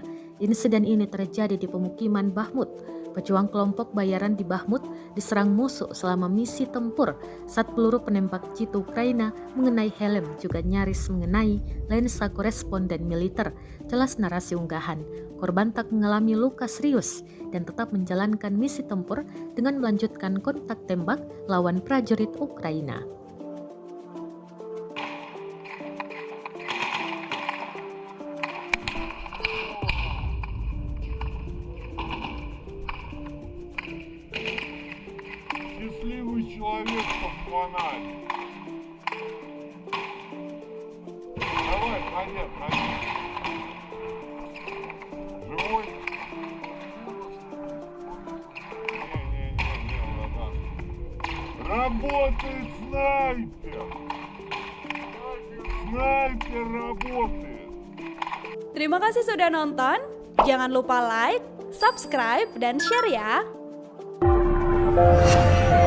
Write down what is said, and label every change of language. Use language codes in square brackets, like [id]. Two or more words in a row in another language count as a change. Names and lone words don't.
[id] Insiden ini terjadi di pemukiman Bakhmut. Pejuang kelompok bayaran di Bakhmut diserang musuh selama misi tempur saat peluru penembak jitu Ukraina mengenai helm juga nyaris mengenai lensa koresponden militer. Jelas narasi unggahan, korban tak mengalami luka serius dan tetap menjalankan misi tempur dengan melanjutkan kontak tembak lawan prajurit Ukraina. [ru] Счастливый человек под фонарь. Давай, ходи. Живой? Не, братан. Работает снайпер. Снайпер работает. [id] Terima kasih sudah nonton. Jangan lupa like, subscribe, dan share ya.